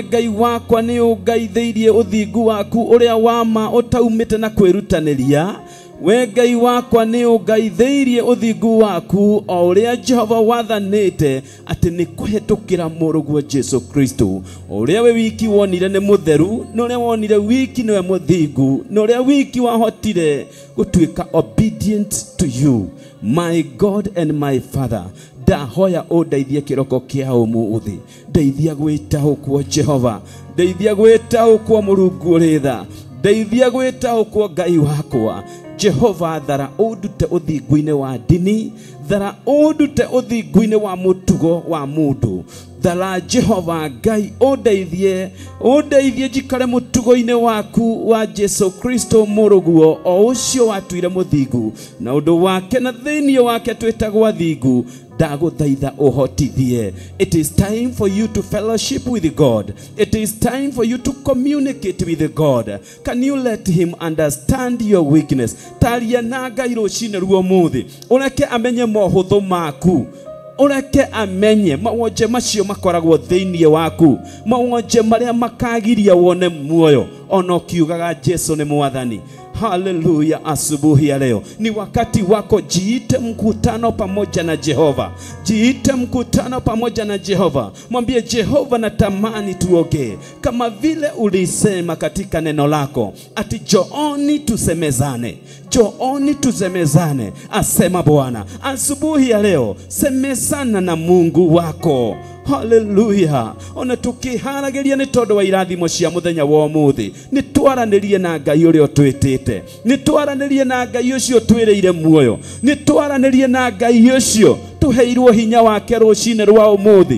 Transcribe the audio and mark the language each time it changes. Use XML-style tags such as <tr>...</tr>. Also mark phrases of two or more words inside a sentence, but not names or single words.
<ki>Ngai wakwa nĩ ũngaithĩirie ũthingu waku ũrĩa wa ma ũtaumĩte na kwĩrutanĩria we Ngai wakwa nĩ ũngaithĩirie ũthingu waku o ũrĩa Jehova wathanĩte atĩ nĩ kũhetũkĩra mũrũguo Jesu Kristo ũrĩa we wiki wonire nĩ mũtheru na ũrĩa wonire wiki nĩwe mũthingu na ũrĩa wiki wahotire gũtuĩka</ki> <en>obedient to you my God and my Father</en> <ki>ndahoya ũndeithie kĩroko kĩa ũmũthĩ ndeithia gwĩtaũkwo Jehova ndeithia gwĩtaũkwo Mũrungu ũrĩ tha ndeithia gwĩtaũkwo Ngai wakwa Jehova thara ũndute ũthingu-inĩ wa ndini thara ũndute ũthingu-inĩ wa mũtugo wa mũndũ thara Jehova Ngai ũndeithie njikare mũtugo-inĩ waku wa Jesu Kristo mũrũguo o ũcio watuire mũthingu na ũndũ wake na thĩinĩ wake twĩtagwo athingu ndagũthaitha ũhotithie.</ki> <en>It is time for you to fellowship with God. It is time for you to communicate with God. Can you let him understand your weakness?</en> <ki>Taria na Ngai rũcinĩ ruo mũthĩ ũreke amenye mohũthũ maku ũreke amenye mawonje macio makoragwo thĩinĩ waku mawonje marĩa makagiria wone muoyo ona ũkiugaga Jesu nĩ mwathani. Hallelujah.</ki> <sw>Asubuhi ya leo ni wakati wako, jiite mkutano pamoja na Jehova. Jiite mkutano pamoja na Jehova. Mwambie Jehova, natamani tuongee kama vile ulisema katika neno lako ati jooni tusemezane. Jooni tusemezane, asema Bwana. Asubuhi ya leo semezana na Mungu wako. Hallelujah.</sw> <ki>Ona tukiharageria ni tondu wa irathimo cia muthenya wa umuthi ni twaranirie na Ngai uria twitite, ni twaranirie na Ngai ucio twiriire muoyo, ni twaranirie na Ngai ucio tuheirwo hinya wake rucine rwa umuthi.</ki>